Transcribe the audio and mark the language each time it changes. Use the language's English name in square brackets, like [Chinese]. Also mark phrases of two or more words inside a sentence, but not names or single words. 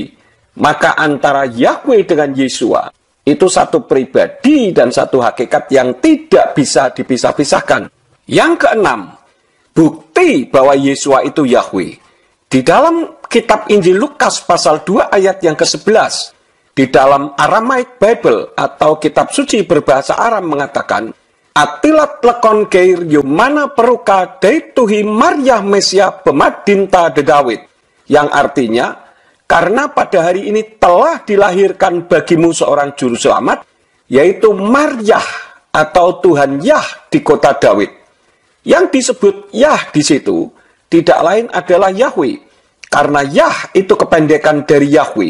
[Indonesian] Maka antara Yahweh dengan Yesua itu satu pribadi dan satu hakikat yang tidak bisa dipisah-pisahkan. Yang keenam, bukti bahwa Yesua itu Yahweh. Di dalam kitab Injil Lukas pasal 2 ayat yang ke-11, di dalam Aramaic Bible atau kitab suci berbahasa Aram mengatakan, [Aramaic] Atilat lekon keir yumana peruka daituhi Maryah Mesia bemadinta de Dawid. [Indonesian] Yang artinya, karena pada hari ini telah dilahirkan bagimu seorang juru selamat, yaitu Maryah atau Tuhan Yah di kota Dawid. Yang disebut Yah di situ tidak lain adalah Yahweh, karena Yah itu kependekan dari Yahweh.